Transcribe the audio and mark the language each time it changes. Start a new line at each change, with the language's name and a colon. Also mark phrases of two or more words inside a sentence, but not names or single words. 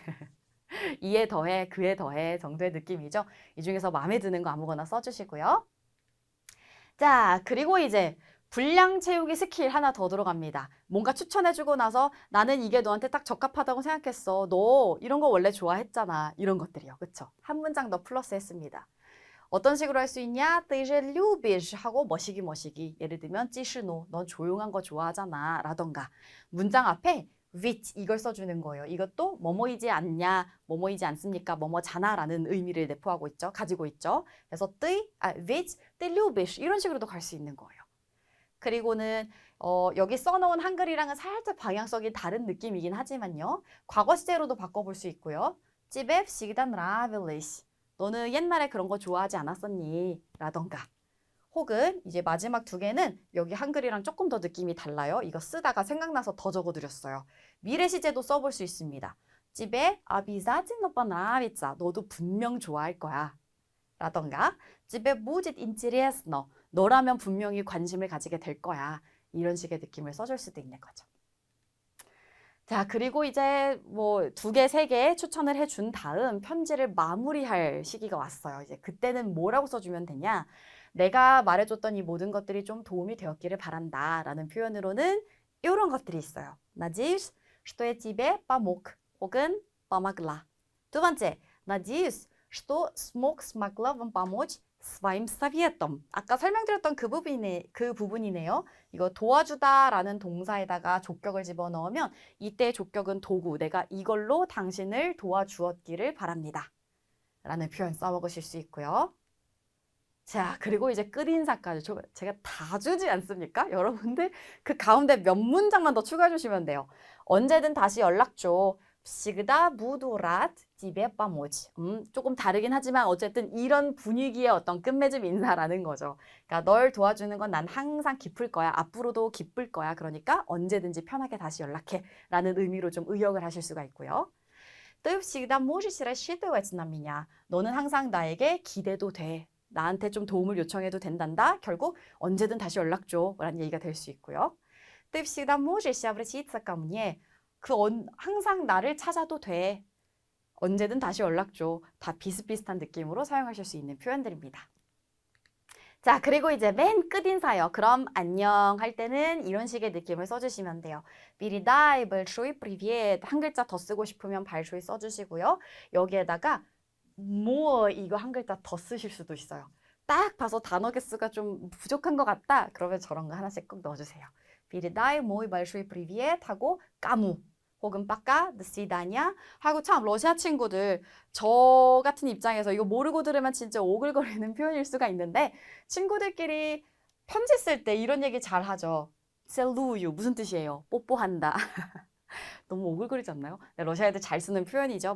Korean: 이에 더해, 그에 더해 정도의 느낌이죠. 이 중에서 마음에 드는 거 아무거나 써주시고요. 자, 그리고 이제 분량 채우기 스킬 하나 더 들어갑니다. 뭔가 추천해주고 나서 나는 이게 너한테 딱 적합하다고 생각했어. 너 이런 거 원래 좋아했잖아. 이런 것들이요. 그쵸? 한 문장 더 플러스 했습니다. 어떤 식으로 할 수 있냐?
Russian: ты же любишь 하고 뭐시기.
Korean: 예를 들면 찌시노, 넌 조용한 거 좋아하잖아. 라던가 문장 앞에 which 이걸 써주는 거예요. 이것도 뭐뭐이지 않냐, 뭐뭐이지 않습니까, 뭐뭐잖아 라는 의미를 내포하고 있죠. 가지고 있죠. 그래서 which,
Russian: ты любишь
Korean: 이런 식으로도 갈 수 있는 거예요. 그리고는 여기 써놓은 한글이랑은 살짝 방향성이 다른 느낌이긴 하지만요. 과거 시제로도 바꿔볼 수 있고요.
Russian: 집에 всегда нравились.
Korean: 너는 옛날에 그런 거 좋아하지 않았었니? 라던가. 혹은 이제 마지막 두 개는 여기 한글이랑 조금 더 느낌이 달라요. 이거 쓰다가 생각나서 더 적어드렸어요. 미래 시제도 써볼 수 있습니다.
Russian: 집에 обязательно понравится.
Korean: 너도 분명 좋아할 거야. 라던가 집에
Russian: будет интересно.
Korean: 너라면 분명히 관심을 가지게 될 거야. 이런 식의 느낌을 써줄 수도 있는 거죠. 자, 그리고 이제 뭐 2개, 3개 추천을 해준 다음 편지를 마무리할 시기가 왔어요. 이제 그때는 뭐라고 써주면 되냐? 내가 말해줬던 이 모든 것들이 좀 도움이 되었기를 바란다 라는 표현으로는 이런 것들이 있어요.
Russian: Надеюсь, что я тебе помог 혹은 помогла.
Korean: 두 번째,
Russian: Надеюсь, что смогла вам помочь своим советом.
Korean: 아까 설명드렸던 그 부분이네요. 이거 도와주다라는 동사에다가 족격을 집어넣으면 이때 족격은 도구, 내가 이걸로 당신을 도와주었기를 바랍니다. 라는 표현 써먹으실 수 있고요. 자, 그리고 이제 끝인사까지 제가 다 주지 않습니까? 여러분들 그 가운데 몇 문장만 더 추가해 주시면 돼요. 언제든 다시 연락 줘.
Russian: всегда буду рад тебе помочь.
Korean: 조금 다르긴 하지만 어쨌든 이런 분위기의 어떤 끝맺음 인사라는 거죠. 그러니까 널 도와주는 건 난 항상 기쁠 거야. 앞으로도 기쁠 거야. 그러니까 언제든지 편하게 다시 연락해. 라는 의미로 좀 의역을 하실 수가 있고요.
Russian: ты всегда можешь рассчитывать на меня.
Korean: 너는 항상 나에게 기대도 돼. 나한테 좀 도움을 요청해도 된단다. 결국 언제든 다시 연락 줘. 라는 얘기가 될 수 있고요.
Russian: ты всегда можешь обратиться ко мне.
Korean: 항상 나를 찾아도 돼. 언제든 다시 연락 줘. 다 비슷비슷한 느낌으로 사용하실 수 있는 표현들입니다. 자, 그리고 이제 맨 끝인사요. 그럼 안녕 할 때는 이런 식의 느낌을 써주시면 돼요.
Russian: передай большой привет.
Korean: 한 글자 더 쓰고 싶으면 большой 써주시고요. 여기에다가 뭐 이거 한 글자 더 쓰실 수도 있어요. 딱 봐서 단어 개수가 좀 부족한 것 같다. 그러면 저런 거 하나씩 꼭 넣어주세요.
Russian: передай мой большой привет
Korean: 하고 까무 혹은 빠까,
Russian: до свидания
Korean: 하고 참 러시아 친구들 저 같은 입장에서 이거 모르고 들으면 진짜 오글거리는 표현일 수가 있는데 친구들끼리 편지 쓸 때 이런 얘기 잘 하죠. целую 무슨 뜻이에요? 뽀뽀한다. 너무 오글거리지 않나요? 네, 러시아 애들 잘 쓰는 표현이죠.